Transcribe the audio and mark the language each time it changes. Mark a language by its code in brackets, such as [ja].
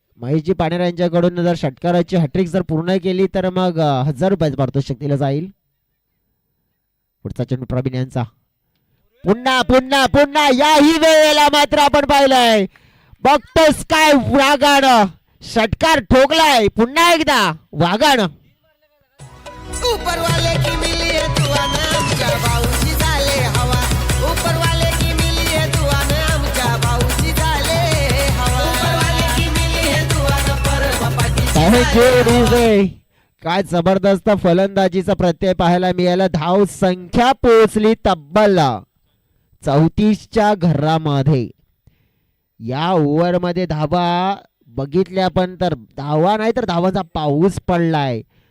[mr] महेशजी पाणेरा यांच्याकडून जर षटकाराची हॅट्रिक जर पूर्ण केली तर मग 1000 रुपयाचं पारितोषिक दिलं जाईल. पुढचा चेंडू प्रवीण यांचा. पुन्हा पुन्हा पुन्हा याही वेळेला मात्र आपण पाहिलंय बघतोस काय वाघानं षटकार ठोकलाय. पुन्हा एकदा वाघानं. [hi] ऊपर वाले की मिली है दुआ ना [mr] आमच्या भाऊची झाले हवा, [hi] ऊपर वाले की मिली है दुआ ना आमच्या भाऊची झाले हवा, ऊपर वाले की मिली है दुआ ना पर बापाची. [mr] काय जबरदस्त फलंदाजीचा प्रत्यय पाहायला मिळाला. धाव संख्या पोहोचली तब्बल 34च्या घरामध्ये. या ओव्हर मध्ये धावा बघितल्या पण तर धावा नाही तर धावांचा पाऊस पडलाय.